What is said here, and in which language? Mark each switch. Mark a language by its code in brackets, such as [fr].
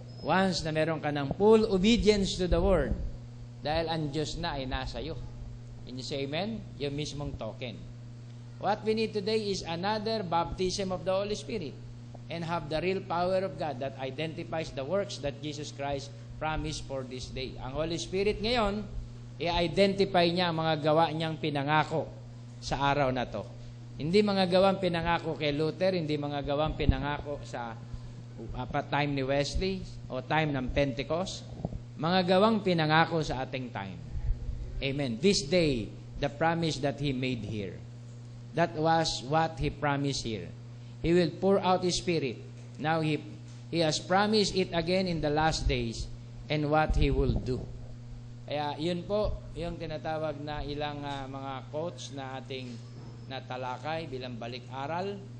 [tl] Once na meron ka ng [en] full obedience to the word, [tl] dahil ang Diyos na ay nasa iyo. [en] Can you say amen? [tl] Yung mismong [en] token. What we need today is another baptism of the Holy Spirit and have the real power of God that identifies the works that Jesus Christ promised for this day. [tl] Ang Holy Spirit ngayon, i-identify niya ang mga gawa niyang pinangako sa araw na to. Hindi mga gawang pinangako kay Luther, hindi mga gawang pinangako sa time ni Wesley o time ng Pentecost. Mga gawang pinangako sa ating time. [en] Amen. This day, the promise that He made here. That was what He promised here. He will pour out His Spirit. Now He has promised it again in the last days and what He will do. [tl] Kaya yun po, yung tinatawag na ilang mga quotes na ating natalakay bilang balik-aral.